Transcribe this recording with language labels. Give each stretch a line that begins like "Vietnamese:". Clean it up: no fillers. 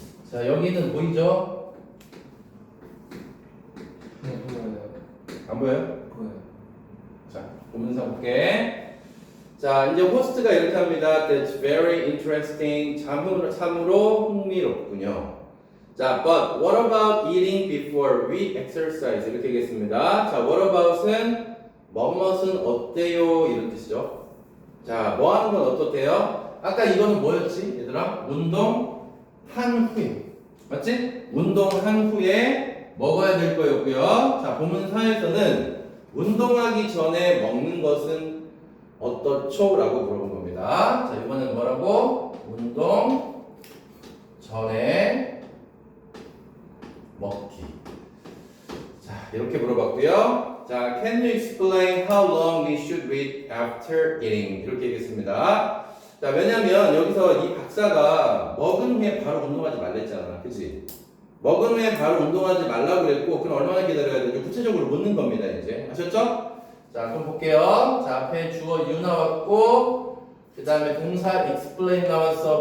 Korean: 자, 여기는 보이죠? 네, 보여요. 안 보여요? 보여요. 자, 본문사 볼게. 자, 이제 호스트가 이렇게 합니다.
English: That's very interesting.
Korean: 참으로 흥미롭군요.
English: 자, but what about eating before we exercise?
Korean: 이렇게 얘기했습니다. 자, what about은 뭐뭇은 어때요? 이런 뜻이죠. 자, 뭐 하는 건 어떻대요? 아까 이거는 뭐였지? 얘들아? 운동한 후에. 맞지? 운동한 후에 먹어야 될 거였고요. 자, 본문사에서는 운동하기 전에 먹는 것은 어떻죠? 라고 물어본 겁니다. 자, 이번엔 뭐라고? 운동 전에 먹기. 자, 이렇게 물어봤고요.
English: 자, can you explain how long we should wait after eating?
Korean: 이렇게 얘기했습니다. 자, 왜냐면 여기서 이 박사가 먹은 후에 바로 운동하지 말랬잖아. 그치? 먹은 후에 바로 운동하지 말라고 그랬고, 그럼 얼마나 기다려야 되죠? 구체적으로 묻는 겁니다, 이제. 아셨죠? 자, 그럼 볼게요. 자, 앞에 주어 you 나왔고, 그 다음에 동사 explain 나왔어.